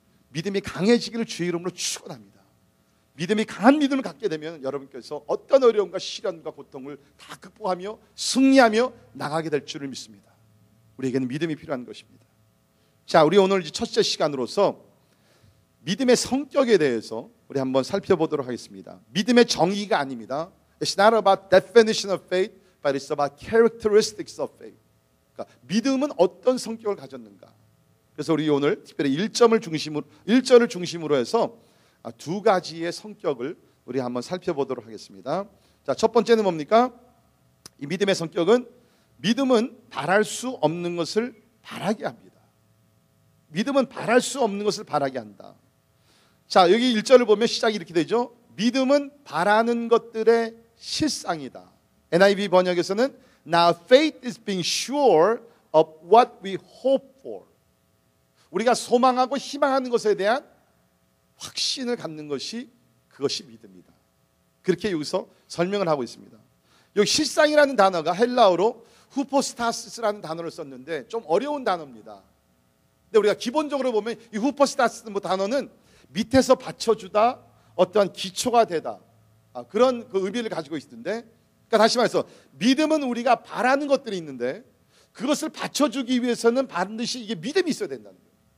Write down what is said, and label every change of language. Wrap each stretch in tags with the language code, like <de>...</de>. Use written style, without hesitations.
<ko>믿음이 강해지기를 주의 이름으로 축원합니다. 믿음이 강한 믿음을 갖게 되면 여러분께서 어떤 어려움과 시련과 고통을 다 극복하며 승리하며 나가게 될 줄을 믿습니다. 우리에게는 믿음이 필요한 것입니다. 자, 우리 오늘 첫째 시간으로서 믿음의 성격에 대해서 우리 한번 살펴보도록 하겠습니다. 믿음의 정의가 아닙니다.</ko> <en>It's not about definition of faith, but it's about characteristics of faith.</en> <ko>그러니까 믿음은 어떤 성격을 가졌는가. 그래서 우리 오늘 특별히 1절을 중심으로 해서 두 가지의 성격을 우리 한번 살펴보도록 하겠습니다. 자, 첫 번째는 뭡니까? 이 믿음의 성격은 믿음은 바랄 수 없는 것을 바라게 합니다. 믿음은 바랄 수 없는 것을 바라게 한다. 자, 여기 1절을 보면 시작이 이렇게 되죠. 믿음은 바라는 것들의 실상이다. NIV 번역에서는</ko> <en>Now faith is being sure of what we hope for.</en> <ko>우리가 소망하고 희망하는 것에 대한 확신을 갖는 것이 그것이 믿음이다. 그렇게 여기서 설명을 하고 있습니다. 여기 실상이라는 단어가 헬라어로 후포스타스라는 단어를 썼는데 좀 어려운 단어입니다. 근데 우리가 기본적으로 보면 이 후포스타스 단어는 밑에서 받쳐주다, 어떠한 기초가 되다, 그런 그 의미를 가지고 있는데, 그러니까 다시 말해서 믿음은 우리가 바라는 것들이 있는데 그것을 받쳐주기 위해서는 반드시 이게 믿음이 있어야 된다는 거예요.</ko>